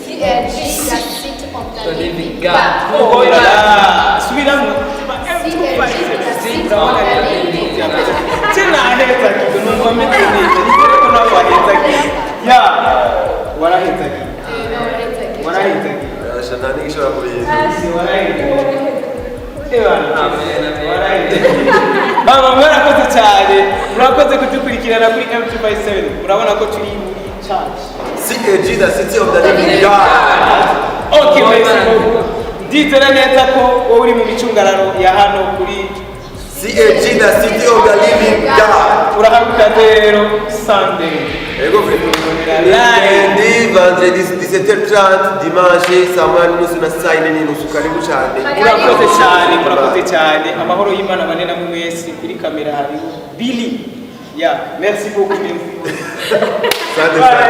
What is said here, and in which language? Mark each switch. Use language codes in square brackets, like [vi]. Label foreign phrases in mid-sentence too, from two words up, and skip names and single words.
[rw] subiramo sinahezagiwe numva meze neza nizere ko nawe wahezagiwe ya warahezagiwe mama mwarakoze cyane murakoze kudukurikirana kuri M257 murabona ko turi muri church [en] CAG the city of the living God [rw] okay ndizera neza ko wowe uri mu micungararo ya hano kuri [en] CAG the city of the living God [rw] urahaguka rero Sunday ego [fr] lundi vendredi 17h30 dimanche [rw] saa moya n'inusu na saa yine n'inusu karibu cyane murakoze cyane amahoro y'Imana bane namwe mwese kuri kamera hari Billy [fr] merci beaucoup